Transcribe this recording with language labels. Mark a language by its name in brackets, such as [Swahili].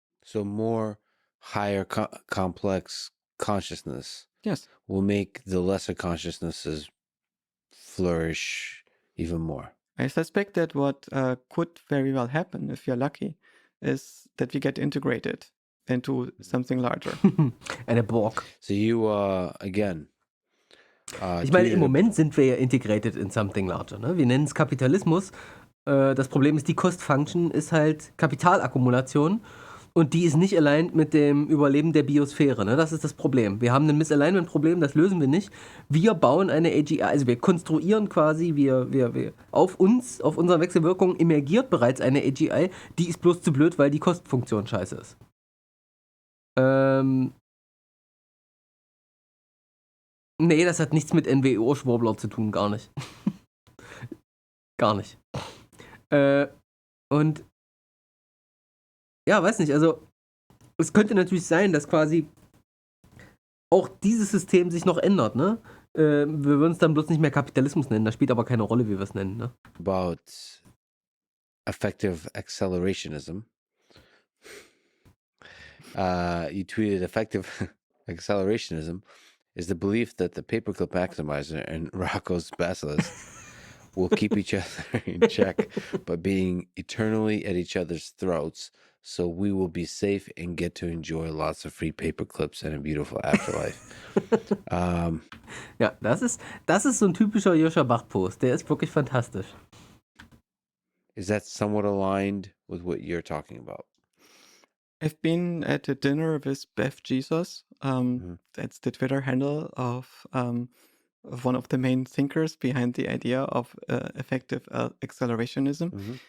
[English] So more higher complex consciousness, yes, will make the lesser consciousnesses flourish even more. I suspect that what could very well happen, if you're lucky, is that we get integrated into something larger. [German] Eine Borg. [English] So you, again, [German] ich meine, im Moment sind wir ja [English] integrated in something larger. [German] Ne? Wir nennen es Kapitalismus. Das Problem ist, die Cost-Function ist halt Kapitalakkumulation und die ist nicht aligned mit dem Überleben der Biosphäre. Ne? Das ist das Problem. Wir haben ein Misalignment-Problem, das lösen wir nicht. Wir bauen eine AGI, also wir konstruieren quasi, wir auf uns, auf unsere Wechselwirkung emergiert bereits eine AGI, die ist bloß zu blöd, weil die Kostenfunktion scheiße ist. Nee, das hat nichts mit NWO-Schwurbler zu tun, gar nicht. Gar nicht. Und ja, weiß nicht, also es könnte natürlich sein, dass quasi auch dieses System sich noch ändert, ne? Wir würden es dann bloß nicht mehr Kapitalismus nennen, das spielt aber keine Rolle, wie wir es nennen, ne? [English] About effective accelerationism. You tweeted effective accelerationism is the belief that the paperclip maximizer and Rocco's basilisk will keep each other in check by being eternally at each other's throats, so we will be safe and get to enjoy lots of free paperclips and a beautiful afterlife. [German] Ja, das ist so ein typischer Joscha Bach Post. Der ist wirklich fantastisch. [English] Is that somewhat aligned with what you're talking about? I've been at a dinner with Beth Jesus. That's the Twitter handle of one of the main thinkers behind the idea of effective accelerationism.